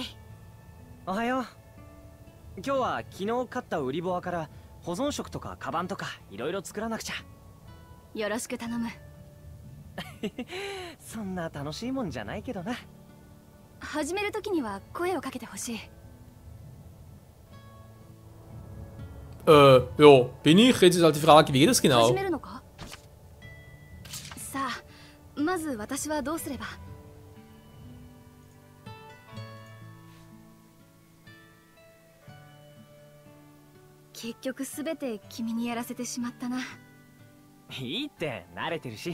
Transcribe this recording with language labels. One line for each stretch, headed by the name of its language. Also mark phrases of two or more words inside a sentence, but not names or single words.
Japanese: おはよう。今日は昨日買った売りボアから保存食とかカバンとかいろいろ作らなくちゃ。よろしく頼む。そんな楽しいもんじゃないけどな。始める時には声をかけてほしい。
German: Ja, bin ich? Jetzt ist halt die Frage, wie geht das genau?
Japanese: 始めるのか？さあ、まず私はどうすれば？結局すべて君にやらせてしまったな。いいって慣れてるし。